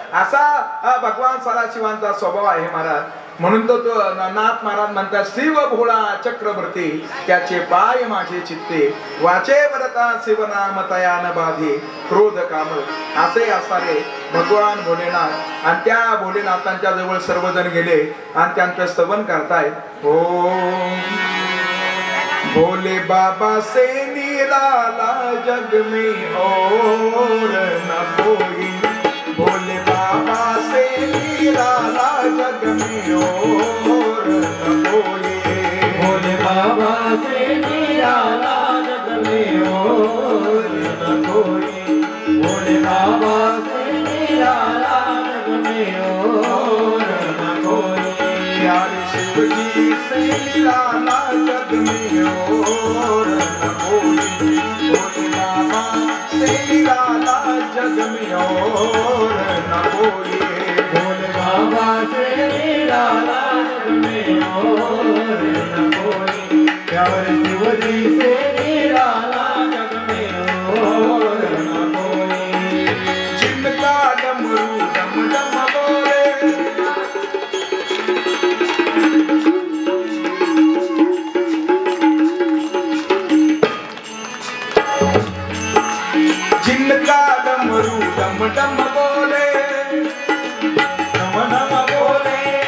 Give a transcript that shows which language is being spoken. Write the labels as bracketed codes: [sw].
[mr] असा भगवान सदाशिवांचा स्वभाव आहे महाराज. म्हणून तो नाथ महाराज म्हणतात, शिव भोळा चक्रवर्ती त्याचे पाय माझे चित्ते, वाचे वरता शिवनाम तयान बाधी क्रोध काम. असे असणारे भगवान भोलेनाथ. आणि त्या भोलेनाथांच्या जवळ सर्वजण गेले आणि त्यांचं स्तवन करतायत. [hi] ओम भोले बाबा से निराला जग में और न कोई, भोले बाबा से निराला जग में और न कोई, भोले बाबा से निराला जग में और न कोई, भोले बाबा से निराला जग में और न कोई, प्यारे शिव जी से निराला जग में और न कोई, भोले बाबा से निराला जग में और न कोई, भोले बाबा से निराला जग में और न कोई, प्यारे शिव जी से निराला जग में और न कोई, जिनका डमरू डम डम बोले, जिनका डमरू डम डम बोले, डम डम बोले.